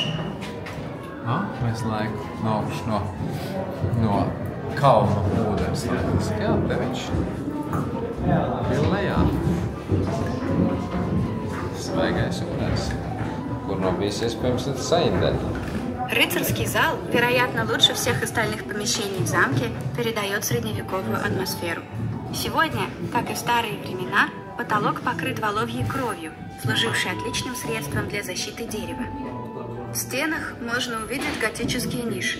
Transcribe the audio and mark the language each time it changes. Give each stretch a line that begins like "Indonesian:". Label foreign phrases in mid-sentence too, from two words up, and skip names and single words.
Latvian: Mēs laiku no augšas no kalna ūdens. Jā, te viņš ir lejā. Svaigais ūdens, kur nav bijis iespējams saindēt.
Russian: Рыцарский зал, вероятно, лучше всех остальных помещений в замке, передает средневековую атмосферу. Сегодня, как и в старые времена, потолок покрыт воловьей кровью, служившей отличным средством для защиты дерева. В стенах можно увидеть готические ниши.